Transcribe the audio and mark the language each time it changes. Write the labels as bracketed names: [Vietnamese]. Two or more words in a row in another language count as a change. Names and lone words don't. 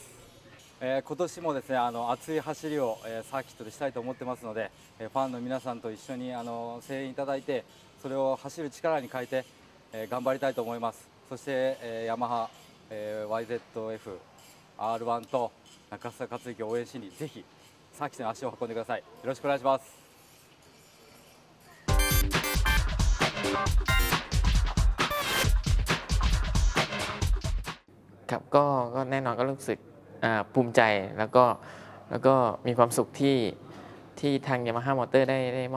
[Japanese] 今年もですね熱い走りをサーキットでしたいと思ってますのでファンの皆さんと一緒に声援いただいてそれを走る力に変えて頑張りたいと思います。そしてヤマハ YZF-R1 と中須克之を応援しにぜひサーキットに足を運んでください。よろしくお願いします。 [Thai] ครับก็แน่นอนก็รู้สึกภูมิใจแล้วก็มีความสุขที่ทาง Yamaha Motor ได้มอบ